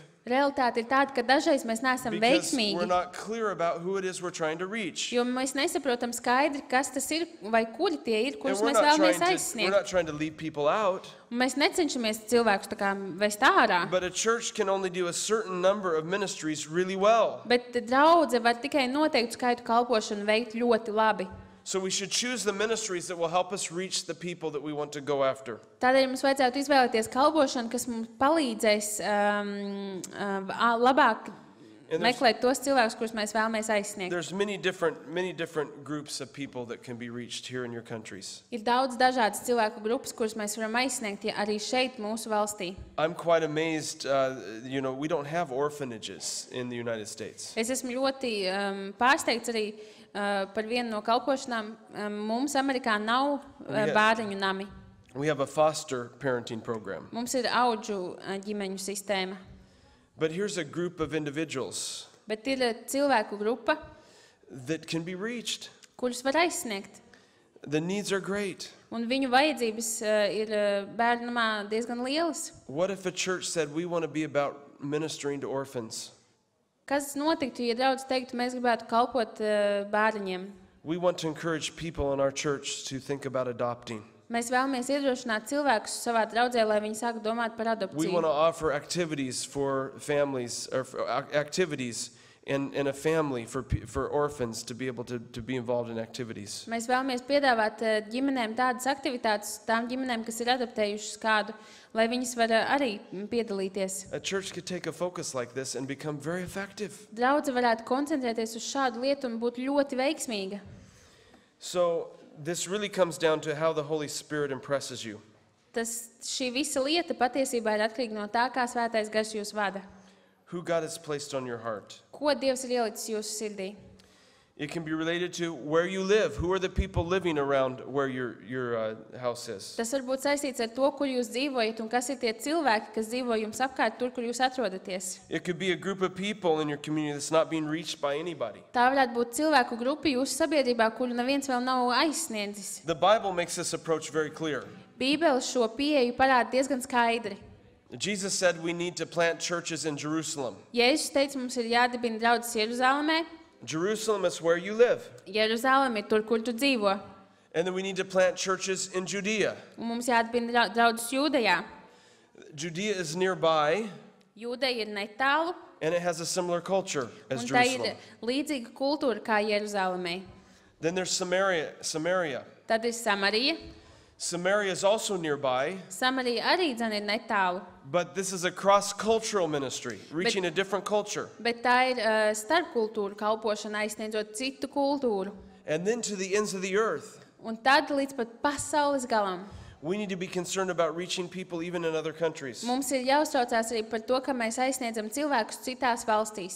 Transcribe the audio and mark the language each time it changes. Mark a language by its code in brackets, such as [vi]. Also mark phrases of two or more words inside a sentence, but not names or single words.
[lv] Realitāte ir tāda, ka dažreiz mēs neesam [en] because we're [lv] veiksmīgi, [en] not clear about who it is we're trying to reach. [lv] jo mēs nesaprotam skaidri, kas tas ir vai kuri tie ir, [en] And [lv] kurus [en] we're [lv] mēs [en] not, [lv] vēlamies [en] we're [lv] aizsniegt. [en] not trying to leave people out, [lv] Un mēs necenšamies cilvēkus tā kā vest ārā, [en] but a church can only do a certain number of ministries really well. [lv] bet draudze var tikai noteiktu skaitu kalpošanu veikt ļoti labi. [en] So we should choose the ministries that will help us reach the people that we want to go after. [lv] Tādēļ mums vajadzētu izvēlēties kalpošanu, kas mums palīdzēs labāk [en] And there's- [lv] meklēt tos cilvēkus, kurus mēs vēlamies aizsniegt. [en] There's many different groups of people that can be reached here in your countries. [lv] Ir daudz dažādas cilvēku grupas, kurus mēs varam aizsniegt arī šeit, mūsu valstī. [en] I'm quite amazed, we don't have orphanages in the United States. [lv] Es esmu ļoti pārsteigts arī par vienu no kalpošanām. Mums Amerikā nav bērniņu nami. [en] We have a foster parenting program. [lv] Mums ir audžu ģimeņu sistēma. [en] But here's a group of individuals [lv] Bet ir cilvēku grupa, [en] that can be reached. [lv] kurus var aizsniegt. [en] The needs are great. [lv] Un viņu vajadzības ir bērnamā diezgan lielas. [en] What if a church said, we want to be about ministering to orphans? [lv] Kas notiktu, ja draudz teiktu, mēs gribētu kalpot bērniņiem? [en] We want to encourage people in our church to think about adopting. [lv] Mēs vēlamies iedrošināt cilvēkus savā draudzē, lai viņi sāktu domāt par [en] We want [lv] adopciju. [en] to offer activities for families, or activities in a family for orphans to be able to be involved in activities. [lv] Mēs vēlamies piedāvāt ģimenēm tādas aktivitātes, tām ģimenēm, kas ir adoptējušas kādu, lai viņas var arī piedalīties. [en] A church could take a focus like this and become very effective. [lv] Draudze varētu koncentrēties uz šādu lietu un būt ļoti veiksmīga. [en] So this really comes down to how the Holy Spirit impresses you. [lv] Šī visa lieta patiesībā ir atkarīga no tā, kā Svētais Gars jūs vada. [en] Who God has placed on your heart. [lv] Ko Dievs ir ielicis jūsu sirdī? [en] It can be related to where you live. Who are the people living around where your house is? [lv] Tas var būt saistīts ar to, kur jūs dzīvojat un kas ir tie cilvēki, kas dzīvo jums apkārt, tur, kur jūs atrodaties. [en] It could be a group of people in your community that's not being reached by anybody. [lv] Tā varētu būt cilvēku grupa jūsu sabiedrībā, kuru neviens vēl nav aizsniedzis. [en] The Bible makes this approach very clear. [lv] Bībele šo pieeju parāda diezgan skaidri. [en] Jesus said we need to plant churches in Jerusalem. [lv] Jēzus teica, mums ir jādibina draudzes Jeruzalemē. [en] Jerusalem is where you live. [lv] Jeruzalem ir tur, kur tu dzīvo. [en] And then we need to plant churches in Judea. [lv] Un mums jādibina draudzes Jūdejā. [en] Judea is nearby, [lv] Jūdeja ir netālu, [en] and it has a similar culture as [lv] un tā ir [en] Jerusalem. [lv] līdzīga kultūra kā Jeruzalemē. [en] Then there's Samaria. [lv] Tad ir Samarija. [en] Samaria is also nearby, [lv] Samarija arī dzen ir netālu, [en] but this is a cross-cultural ministry, reaching a different culture. [lv] bet tā ir starpkultūra kalpošana, aizsniedzot citu kultūru. [en] And then to the ends of the earth. [lv] Un tad līdz pat pasaules galam. [en] We need to be concerned about reaching people even in other countries. [lv] Mums ir jāuztraucās arī par to, ka mēs aizsniedzam cilvēkus citās valstīs.